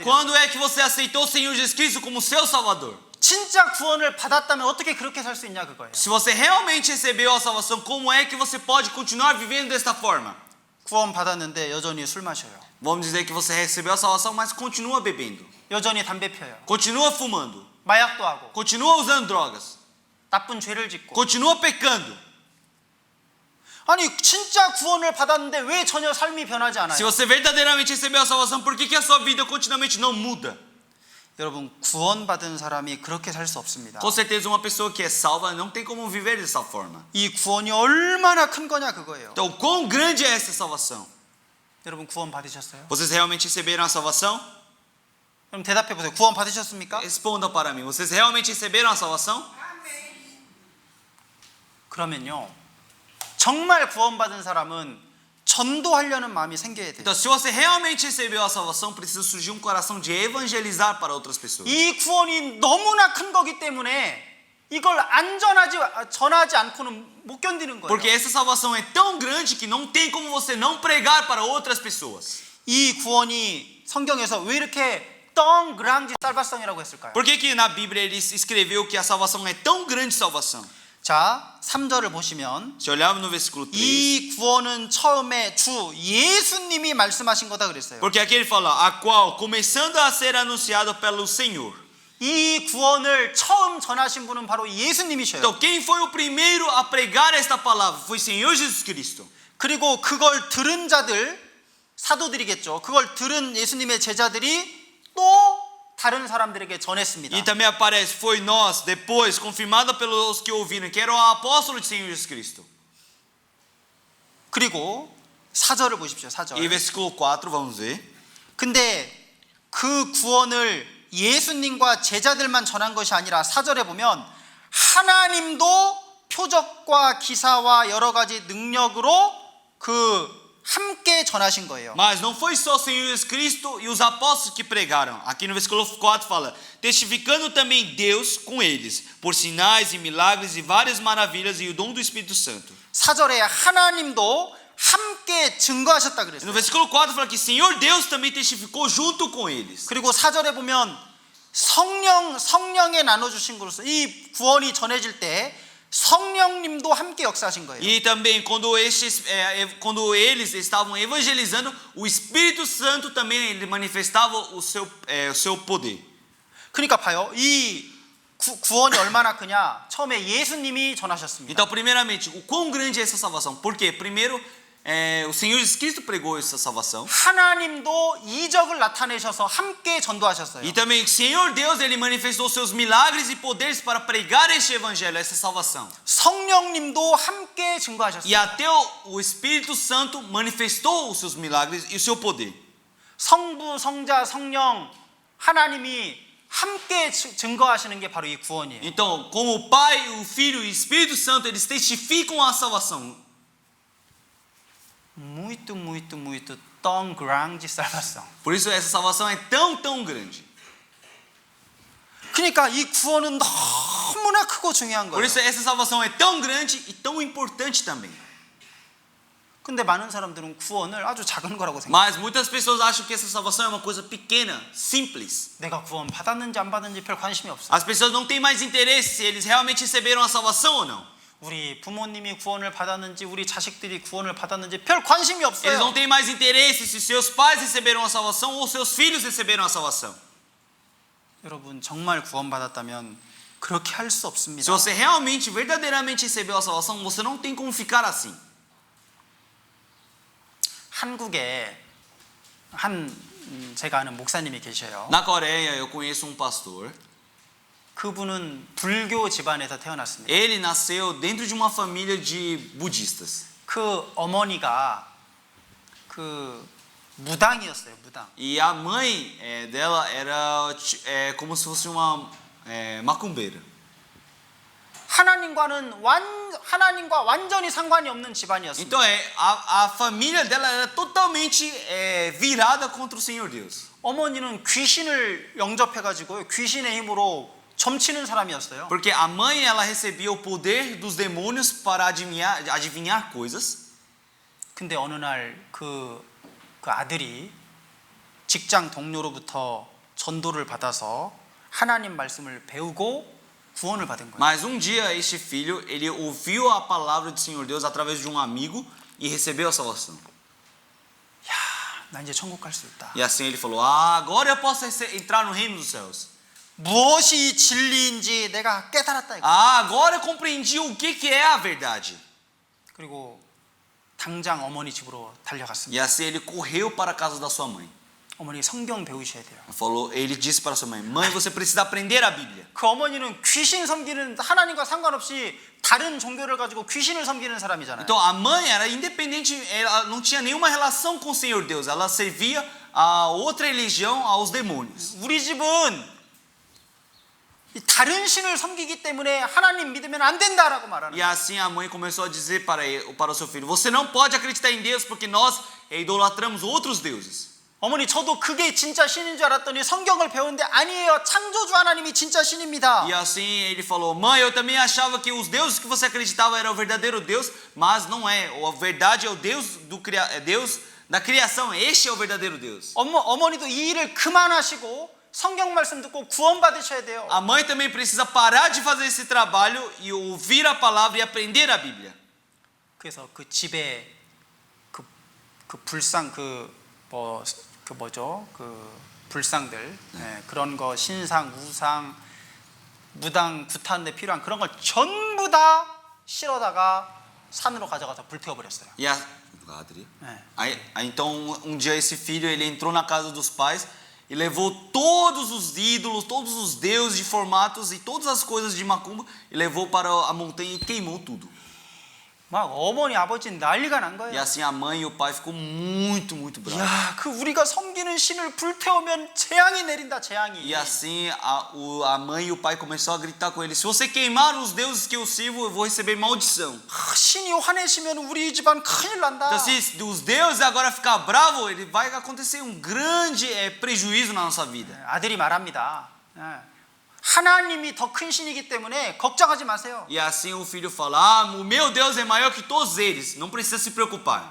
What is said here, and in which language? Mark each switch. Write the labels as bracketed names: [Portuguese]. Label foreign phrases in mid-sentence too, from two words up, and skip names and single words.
[Portuguese] Quando é que você aceitou o Senhor Jesus Cristo como seu Salvador? [Korean] 진짜 구원을 받았다면 어떻게 그렇게 살 수 있냐 그거예요. [Portuguese] Se você realmente recebeu a salvação, como é que você pode continuar vivendo desta forma? [Korean] 구원 받았는데 여전히 술 마셔요. [Portuguese] Vamos dizer que você recebeu a salvação, mas continua bebendo. [Korean] 여전히 담배 피워요. [Portuguese] Continua fumando. [Korean] 마약도 하고. [Portuguese] Continua usando drogas. [Korean] 나쁜 죄를 짓고. [Portuguese] Continua pecando. [Korean] 아니, 진짜 구원을 받았는데 왜 전혀 삶이 변하지 않아요? [Portuguese] Se você verdadeiramente recebeu a salvação, por que a sua vida continuamente não muda? [Korean] 여러분 구원받은 사람이 그렇게 살 수 없습니다. [Portuguese] Com certeza uma pessoa que é salva não tem como viver dessa forma. [Korean] 이 구원이 얼마나 큰 거냐 그거예요. [Portuguese] Então, quão grande é essa salvação? [Korean] 여러분 구원 받으셨어요? [Portuguese] Vocês realmente receberam a salvação? [Korean] 그럼 대답해 보세요. 구원 받으셨습니까? [Portuguese] Respondam para mim. Vocês realmente receberam a salvação? Amém. [Korean] 그러면요. 정말 구원받은 사람은 전도하려는 마음이 생겨야 돼요. [Portuguese] Então, se você realmente recebeu a salvação, precisa surgir um coração de evangelizar para outras pessoas. [Korean] 이 구원이 너무나 큰 거기 때문에 이걸 전하지 않고는 못 견디는 거예요. [Portuguese] Porque essa salvação é tão grande que não tem como você não pregar para outras pessoas. [Korean] 이 구원이 성경에서 왜 이렇게 덩그랑지 살바성이라고 했을까요? [Portuguese] Por que na Bíblia ele escreveu que a salvação é tão grande salvação? [Korean] 자, 3절을 보시면 [Portuguese] Se olharmos no versículo 3, [Korean] 이 구원은 처음에 주 예수님이 말씀하신 거다 그랬어요. [Portuguese] porque aqui ele fala, a qual, começando a ser anunciado pelo Senhor. [Korean] 이 구원을 처음 전하신 분은 바로 예수님이셔요. [Portuguese] Então, quem foi o primeiro a pregar esta palavra? Foi o Senhor Jesus Cristo. [Korean] 그리고 그걸 들은 자들, 사도들이겠죠. 그걸 들은 예수님의 제자들이 또 다른 사람들에게 전했습니다. [Portuguese] E também aparece, foi nós, depois, confirmada pelos que ouviram, que era o apóstolo do Senhor Jesus Cristo. [Korean] 그리고 4절을 보십시오. [Portuguese] E [Korean] 4절. [Portuguese] versículo 4, vamos ver. [Korean] 근데 그 구원을 예수님과 제자들만 전한 것이 아니라 4절에 보면 하나님도 표적과 기사와 여러 가지 능력으로 함께 전하신 거예요. [Portuguese] Mas não foi só o Senhor Jesus Cristo e os apóstolos que pregaram. Aqui no versículo 4 fala, testificando também Deus com eles, por sinais e milagres e várias maravilhas e o dom do Espírito Santo. [Korean] 4절에 하나님도 함께 증거하셨다 [Portuguese] E no [Korean] 그랬어요. [Portuguese] versículo 4 fala que Senhor Deus também testificou junto com eles. [Korean] 그리고 4절에 보면 성령에 나눠주신 것으로서 이 구원이 전해질 때 성령님도 함께 역사하신 거예요. [Portuguese] E também quando eles estavam evangelizando, o Espírito Santo também ele manifestava o seu poder. [Korean] 그러니까 봐요. 이 구원이 얼마나 크냐. 처음에 예수님이 전하셨습니다. [Portuguese] Então, primeiramente, o quão grande é essa salvação? Porque primeiro o Senhor Jesus Cristo pregou essa salvação. [Korean] 하나님도 이적을 나타내셔서 함께 전도하셨어요. [Portuguese] E também o Senhor Deus ele manifestou seus milagres e poderes para pregar este evangelho, essa salvação. [Korean] 성령님도 함께 증거하셨어요. [Portuguese] E até o Espírito Santo manifestou os seus milagres e o seu poder. [Korean] 성부, 성자, 성령 하나님이 함께 증거하시는 게 바로 이 구원이에요. [Portuguese] Então, como o Pai, o Filho e o Espírito Santo, eles testificam a salvação. muito tão grande salvação. Por isso essa salvação é tão grande. [Korean] 그러니까 이 구원은 너무나 크고 중요한 [Portuguese] Por [Korean] 거예요. [Portuguese] isso essa salvação é tão grande e tão importante também. [Korean] 근데 많은 사람들은 구원을 아주 작은 거라고 생각해요. [Portuguese] Mas muitas pessoas acham que essa salvação é uma coisa pequena, simples. [Korean] 내가 구원 받았는지 안 받았는지 별 관심이 없어. [Portuguese] As pessoas não têm mais interesse se eles realmente receberam a salvação ou não. [Korean] 우리 부모님이 구원을 받았는지 우리 자식들이 구원을 받았는지 별 관심이 [Portuguese] Eles não [Korean] 없어요. [Portuguese] têm mais interesse se seus pais receberam a salvação ou seus filhos receberam a salvação. [Korean] 여러분 정말 구원받았다면 그렇게 할 수 없습니다. [Portuguese] Se você realmente, verdadeiramente recebeu a salvação, você não tem como ficar assim. [Korean] 한국에 제가 아는 목사님이 계셔요. [Portuguese] Na Coreia, eu conheço um pastor. [Korean] 그분은 불교 집안에서 태어났습니다. [Portuguese] Ele nasceu dentro de uma família de budistas. [Korean] 그 어머니가 무당이었어요. 무당. [Portuguese] E a mãe dela era como se fosse uma macumbeira. [Korean] 하나님과 완전히 상관이 없는 집안이었습니다. [Portuguese] Então a família dela era totalmente virada contra o Senhor Deus. [Korean] 어머니는 귀신을 영접해가지고 귀신의 힘으로 점치는 사람이었어요. [Portuguese] Porque a mãe ela recebia o poder dos demônios para adivinhar coisas. [Korean] 근데 어느 날 그 아들이 직장 동료로부터 전도를 받아서 하나님 말씀을 배우고 구원을 받은 거예요. [Portuguese] Mas dia este filho ele ouviu a palavra do Senhor Deus através de um amigo e recebeu a salvação. [Korean] 야, 나 이제 천국 갈 수 있다. [Portuguese] E assim ele falou: agora eu posso entrar no reino dos céus. [Korean] 무엇이 진리인지 내가 깨달았다 이거. [Portuguese] Agora eu compreendi o que é a verdade. [Korean] 그리고 당장 어머니 집으로 [Portuguese] E [Korean] 달려갔습니다. [Portuguese] assim ele correu para a casa da sua mãe. [Korean] 어머니 성경 배우셔야 돼요. [Portuguese] Ele disse para sua mãe: Mãe, você precisa aprender a Bíblia. [Korean] 그 어머니는 귀신 섬기는 하나님과 상관없이 다른 종교를 가지고 귀신을 섬기는 사람이잖아요. [Portuguese] Então a mãe era independente, ela não tinha nenhuma relação com o Senhor Deus, ela servia a outra religião, aos demônios. [Korean] 우리 집은 이 다른 신을 섬기기 때문에 하나님 믿으면 안 된다라고 말하는 [Portuguese] E [Korean] 거예요. [Portuguese] assim a mãe começou a dizer para o seu filho: Você não pode acreditar em Deus porque nós idolatramos outros deuses. [Korean] 어머니 저도 그게 진짜 신인 줄 알았더니 성경을 배우는데 아니에요. 창조주 하나님이 진짜 신입니다. [Portuguese] E assim ele falou: Mãe, eu também achava que os deuses que você acreditava era o verdadeiro Deus, mas não é. A verdade é o Deus Deus da criação. Este é o verdadeiro Deus. [Korean] 어머니도 이 일을 그만하시고 성경 말씀 듣고 구원 받으셔야 돼요. [Portuguese] A mãe também precisa parar de fazer esse trabalho e ouvir a palavra e aprender a Bíblia. [Korean] 그래서 그 집에 그 불상 뭐죠? 그 불상들 그런 거 신상, 우상, 무당, 구타는데 필요한 그런 걸 전부 다 실어다가 산으로 가져가서 불태워 버렸어요. [Portuguese] Então um dia esse filho ele entrou na casa dos pais e levou todos os ídolos, todos os deuses de formatos e todas as coisas de macumba e levou para a montanha e queimou tudo. [Korean] 막 어머니 아버지는 난리가 난 [Portuguese] E [Korean] 거예요. [Portuguese] assim a mãe e o pai ficou muito bravo. [Korean] 야, 그 우리가 섬기는 신을 불태우면 재앙이 내린다, 재앙이. [Portuguese] E assim a mãe e o pai começou a gritar com ele: Se você queimar os deuses que eu sirvo, eu vou receber maldição. [Korean] 신이 화내시면 우리 집안 큰일 난다. [Portuguese] Então se os deuses agora ficar bravo, ele vai acontecer um grande prejuízo na nossa vida. [Korean] 아들이 말합니다. 하나님이 더 큰 신이기 때문에 걱정하지 마세요. [Portuguese] E assim o filho fala: o meu Deus é maior que todos eles, não precisa se preocupar.